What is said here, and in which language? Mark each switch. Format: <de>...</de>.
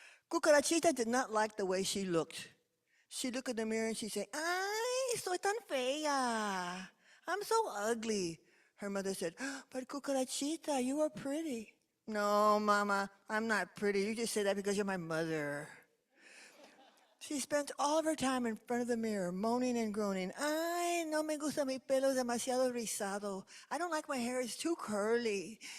<en>Cucarachita did not like the way she looked. She looked in the mirror and she said,</en> <es>"Ay, soy tan fea.</es> <en>I'm so ugly." Her mother said, "But Cucarachita, you are pretty." "No, Mama, I'm not pretty. You just say that because you're my mother." She spent all of her time in front of the mirror, moaning and groaning.</en> <es>"Ay, no me gusta mi pelo demasiado rizado.</es> <en>I don't like my hair, it's too curly.</en>